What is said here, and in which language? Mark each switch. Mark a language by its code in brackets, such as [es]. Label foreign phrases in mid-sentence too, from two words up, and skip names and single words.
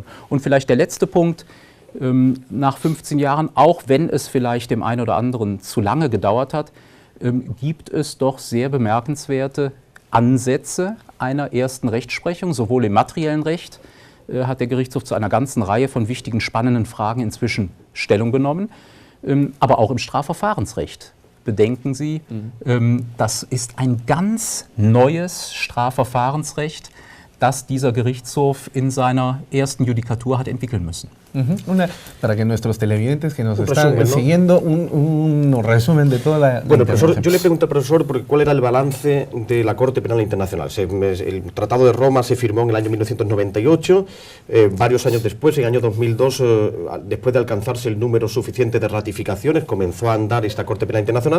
[de] Und vielleicht der letzte Punkt, nach 15 Jahren, auch wenn es vielleicht dem einen oder anderen zu lange gedauert hat, gibt es doch sehr bemerkenswerte Ansätze einer ersten Rechtsprechung, sowohl im materiellen Recht, hat der Gerichtshof zu einer ganzen Reihe von wichtigen, spannenden Fragen inzwischen Stellung genommen, aber auch im Strafverfahrensrecht. Bedenken Sie, das ist ein ganz neues Strafverfahrensrecht, das dieser Gerichtshof in seiner ersten Judikatur hat entwickeln müssen. [es] Para que nuestros televidentes que nos están siguiendo, un resumen de toda la Bueno, profesor, yo le pregunto al profesor cuál era el balance de la Corte Penal Internacional. El Tratado de Roma se firmó en el año 1998, varios años después, en el año 2002, después de alcanzarse el número suficiente de ratificaciones, comenzó a andar esta Corte Penal Internacional.